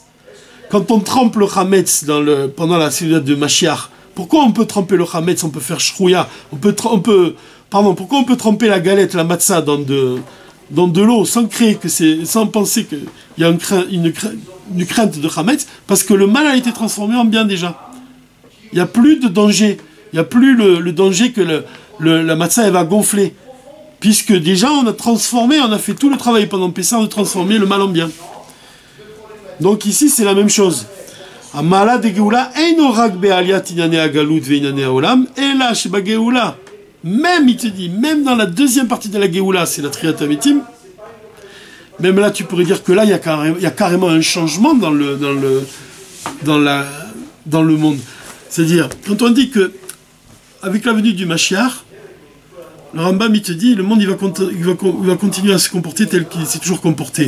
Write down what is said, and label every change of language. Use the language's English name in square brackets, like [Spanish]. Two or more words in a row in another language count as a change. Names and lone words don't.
[French] Quand on trempe le Chametz pendant la célébration de Mashiach, pourquoi on peut tremper le Chametz, on peut faire Shrouya, pourquoi on peut tremper la galette, la matzah dans de l'eau sans penser qu'il y a une crainte de Chametz, parce que le mal a été transformé en bien déjà. Il n'y a plus de danger. Il n'y a plus le danger que la matzah elle va gonfler. Puisque déjà on a fait tout le travail pendant Pessah de transformer le mal en bien. Donc ici c'est la même chose. [Hebrew] המעלה דגאולה אינו רק בעליית ענייני הגלות וענייני העולם, אלא שבגאולה, [French] même, il te dit, même dans la deuxième partie de la Géoula, c'est la [Hebrew] תחיית המתים, [French] même là tu pourrais dire que là il y a carrément un changement dans le monde. C'est-à-dire, quand on dit que avec la venue du Mashiach, le Rambam il te dit, le monde il va continuer à se comporter tel qu'il s'est toujours comporté.